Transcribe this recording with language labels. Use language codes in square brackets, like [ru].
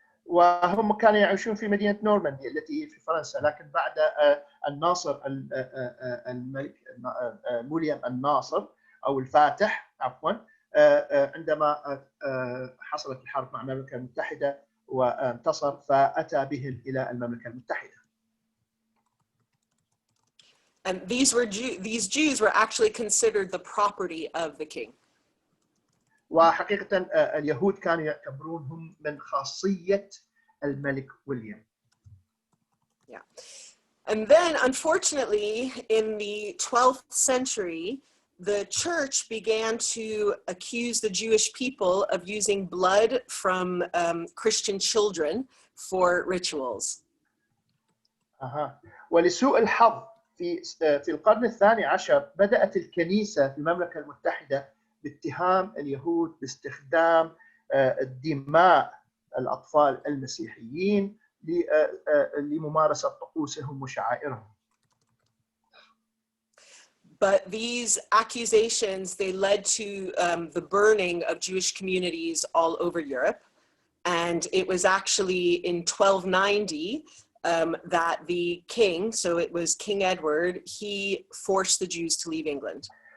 [ar] وهم كانوا يعيشون في مدينة نورماندي التي هي في فرنسا، لكن بعد الناصر الملك ويليام الناصر أو الفاتح عفوا، عندما حصلت الحرب مع المملكة المتحدة وانتصر فأتى بهم إلى المملكة المتحدة. [en] And these Jews were actually considered the property of the king. [ar] وحقيقة اليهود كانوا يعتبرونهم من خاصية الملك ويليام. [en] Yeah. And then, unfortunately, in the 12th century, the church began to accuse the Jewish people of using blood from Christian children for rituals. [ar] ولسوء الحظ في القرن الثاني عشر بدأت الكنيسة في المملكة المتحدة باتهام اليهود باستخدام دماء الأطفال المسيحيين لممارسة طقوسهم وشعائرهم. [en] But these accusations, they led to the burning of Jewish communities all over Europe. And it was actually in 1290 that the king, so it was King Edward, he forced the Jews to leave England.